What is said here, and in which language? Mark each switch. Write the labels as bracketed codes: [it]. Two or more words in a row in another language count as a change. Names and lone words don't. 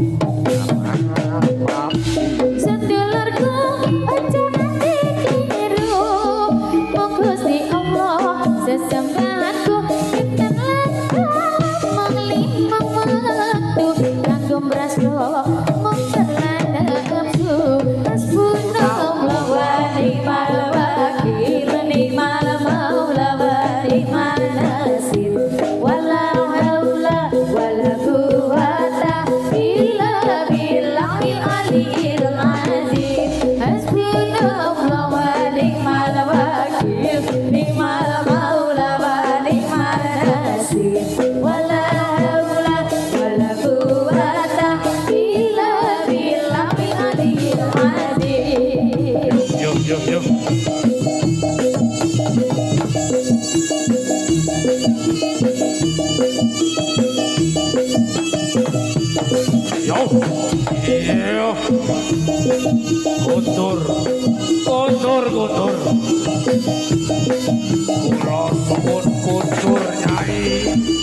[jv] sedulurku aja nganti keliru wong Gusti Allah sesembahanku ingkang langkung mung limang wektu kanggo mrasno mung serana nafsu [ar] حسبنا الله ونعم الوكيل نعم المولى ونعم النصير ولا حول ولا قوة إلا بالله العلي العظيم حسبنا الله ونعم الوكيل نعم المولى ونعم النصير ولا حول ولا قوة إلا بالله العلي العظيم [jv] Yo. Yo. Yo. Kotor. Kula suwun kotor nyai.